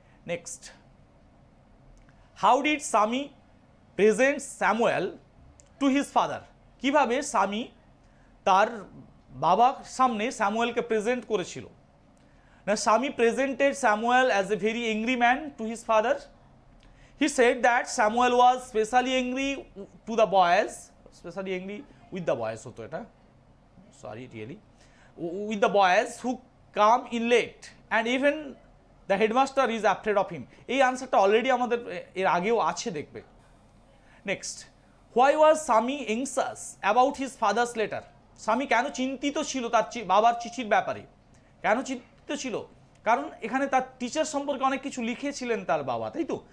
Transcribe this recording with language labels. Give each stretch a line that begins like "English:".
English: next, how did Swami present Samuel to his father,
Bangla: কিভাবে স্বামী তার বাবার সামনে স্যামুয়েলকে প্রেজেন্ট করেছিল না,
English: Swami presented Samuel as a very angry man to his father. He said that Samuel was specially angry to the boys, specially angry with the boys
Bangla: hoto eta,
English: sorry really, with the boys who come in late and even the headmaster is afraid of him.
Bangla: এই আনসারটা already আমাদের এর আগেও আছে দেখবে। Next,
English: why was Sami anxious about his father's letter,
Bangla: স্বামী কেন চিন্তিত ছিল তার বাবার চিঠির ব্যাপারে, কেন চিন্তিত ছিল, কারণ এখানে তার টিচার সম্পর্কে অনেক কিছু লিখেছিলেন তার বাবা, তাই তো।